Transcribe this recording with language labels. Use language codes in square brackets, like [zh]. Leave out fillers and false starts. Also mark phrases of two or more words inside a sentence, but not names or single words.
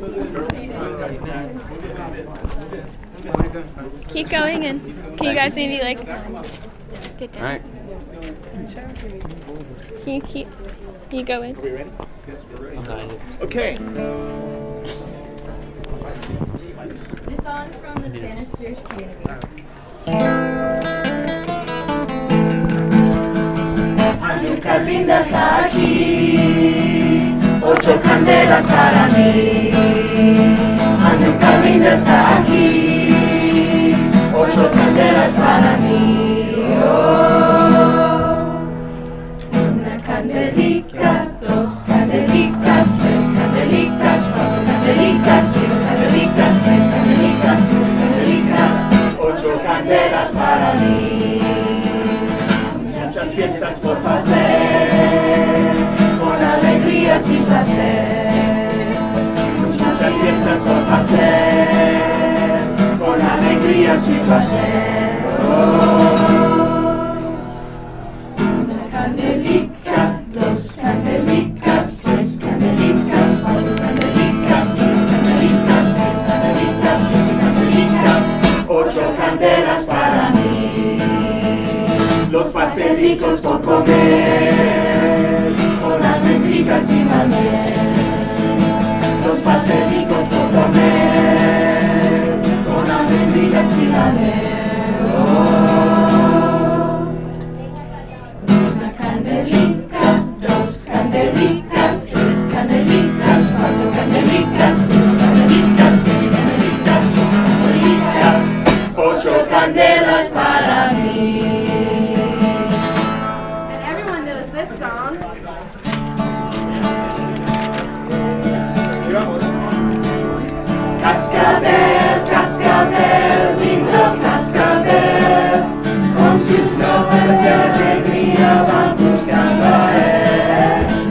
[en] Keep going and can you guys maybe like get down? All right. Can you go in? Are we ready? Yes, we're ready. Okay. This song's from the Spanish Jewish community. [lad] Nunca lindas aquí, 8 candelas para mí. Nunca lindas aquí, 8 candelas para mí. Oh. Una candelita, 2 candelicas, 3 candelicas, 4 candelicas, 5 candelicas, 6 candelicas, 7 candelicas, 8 candelas para mí. Muchas fiestas por hacer, con alegrías y placer. Muchas fiestas por hacer, con alegrías y placer. Oh. Una candelica, 2 candelicas, 3 candelicas, 4 candelicas, 5 candelicas, 6 candelicas, 7 candelicas, 8 candelas para mí. Los pastelicos por comer, con almendricas y miel. Los pastelicos por comer, con almendricas y miel. Oh. Una candelica, 2 candelicas, 3 candelicas, 4 candelicas, 5 candelicas, 6 candelicas, 7 candelicas, 8 candelas para mí. [en] This song. [es] Cascabel, cascabel, lindo cascabel, con sus notas de alegría van buscando a él.